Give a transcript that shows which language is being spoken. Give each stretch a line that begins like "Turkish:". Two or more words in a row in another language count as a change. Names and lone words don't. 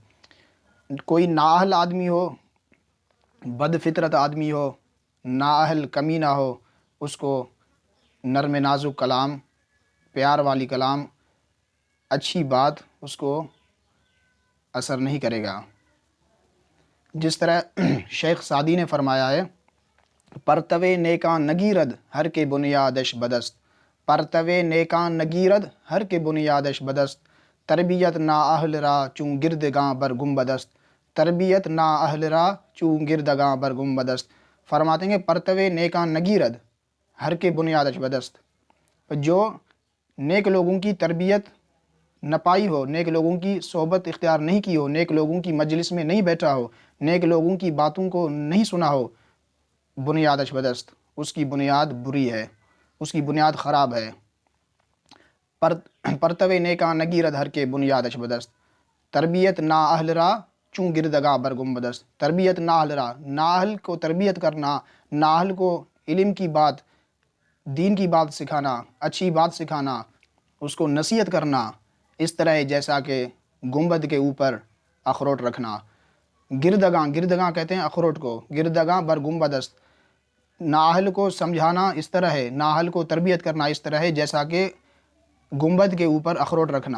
Urdu: کوئی نااہل آدمی ہو، بد فطرت آدمی ہو، نااہل کمینہ ہو، اس کو نرم نازک کلام، پیار والی کلام، اچھی بات اس کو اثر نہیں کرے گا۔ جس طرح شیخ سعدی نے فرمایا ہے،
Persian: پرتوے نیکاں نگیرد ہر کے بنیادش بدست، پرتوے نیکاں نگیرد ہر کے بنیادش بدست، تربیت نااہل را چون گردگاں بر گنبدست، تربیت نااہل را چون گردگاں بر گنبدست۔
Urdu: فرماتے ہیں
Persian: پرتوے نیکاں نگیرد ہر کے بنیادش بدست،
Urdu: جو نیک لوگوں کی تربیت نہ پائی ہو، نیک لوگوں کی صحبت اختیار نہیں کی ہو، نیک لوگوں کی مجلس میں نہیں بیٹھا ہو، نیک لوگوں کی باتوں کو نہیں سنا ہو،
Persian: بنیادش بدست،
Urdu: اس کی بنیاد بری ہے، اس کی بنیاد خراب ہے۔
Persian: پرتوے نیکاں نگیرد ہر کے بنیادش بدست، تربیت نااہل را چون گردگاں بر گنبدست، تربیت نااہل را،
Urdu: نااہل کو تربیت کرنا، نااہل کو علم کی بات، دین کی بات سکھانا، اچھی بات سکھانا، اس کو نصیحت کرنا، اس طرح ہے جیسا کہ گنبد کے اوپر اخروٹ رکھنا۔ گردگاں کہتے ہیں اخروٹ کو،
Persian: گردگاں بر گنبدست،
Urdu: نااہل کو سمجھانا اس طرح ہے، نااہل کو تربیت کرنا اس طرح ہے جیسا کہ گنبد کے اوپر اخروٹ رکھنا۔